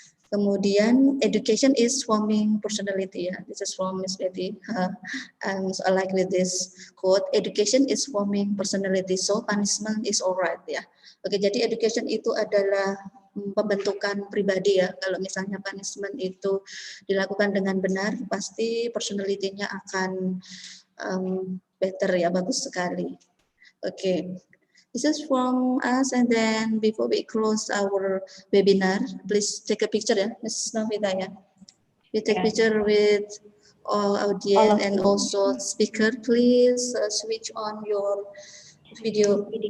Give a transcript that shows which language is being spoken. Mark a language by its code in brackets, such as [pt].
[id] Kemudian [en] education is forming personality. Ya, this is from Miss Betty. And so I like with this quote, education is forming personality, so punishment is alright ya. [id] Oke, jadi education itu adalah pembentukan pribadi ya. Kalau misalnya punishment itu dilakukan dengan benar, pasti personality-nya akan better ya, bagus sekali. Oke. [en] This is from us, and then before we close our webinar, please take a picture ya, Ms. Novita ya. We take picture with all audience and also speaker. Please switch on your video.